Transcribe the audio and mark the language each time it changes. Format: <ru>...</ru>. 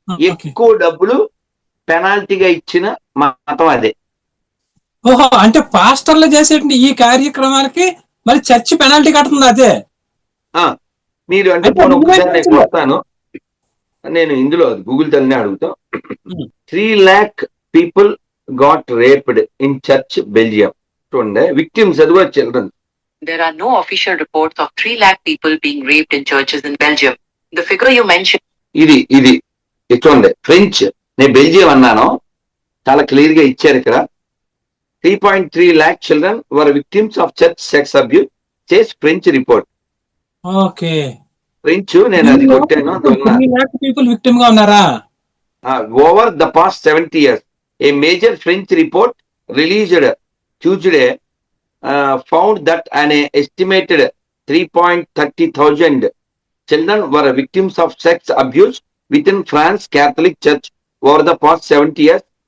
<te>ఎక్కువ డబ్బులు పెనాల్టీగా ఇచ్చిన మతం అదే. ఓహో, అంటే పాస్టర్లు చేసేటువంటి ఈ కార్యక్రమాలకి మరి చర్చి పెనాల్టీ కడుతుంది అదే. మీరు అంటే ఒకసారి నేను కొడతాను, నేను ఇందులో గూగుల్ తల్లిని అడుగుతాం.</te> <en>3 lakh people got raped in church Belgium.</en> <te>చూడండి, victims అది కూడా children.</te> <en>There are no official reports of 3 lakh people being raped in churches in Belgium. The figure you mentioned.</en> <te>ఇది చూడండి, ఫ్రెంచ్, నేను బెల్జియం అన్నాను, చాలా క్లియర్ గా ఇచ్చారు ఇక్కడ.</te> <en>3.3 lakh children were victims of church sex abuse, says French report.</en> <te>Okay, French, నేను అది కొట్టాను. పీపుల్ విక్టిమ్ గా ఉన్నారా?</te> <en>Over the past 70 years, a major French report released Tuesday found that an estimated 3.30,000 children were victims of sex abuse within France Catholic Church over the past 70 years.</en>